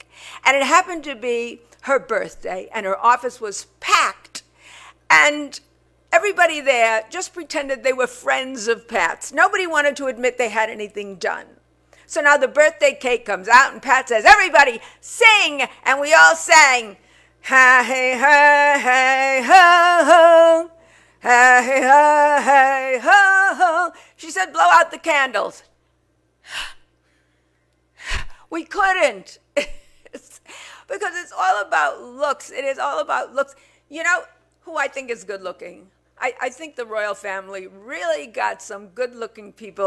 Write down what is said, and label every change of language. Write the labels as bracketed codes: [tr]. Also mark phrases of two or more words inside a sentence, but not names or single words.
[en] And it happened to be her birthday, and her office was packed. And everybody there just pretended they were friends of Pat's. Nobody wanted to admit they had anything done. So now the birthday cake comes out, and Pat says, "Everybody, sing!" And we all sang, "Ha, hey, ha, hey, ho, ho. Ha, hey, ha, hey, ho, ho." She said, "Blow out the candles." We couldn't. Because it's all about looks. It is all about looks. You know who I think is good looking? I think the royal family really got some good-looking people.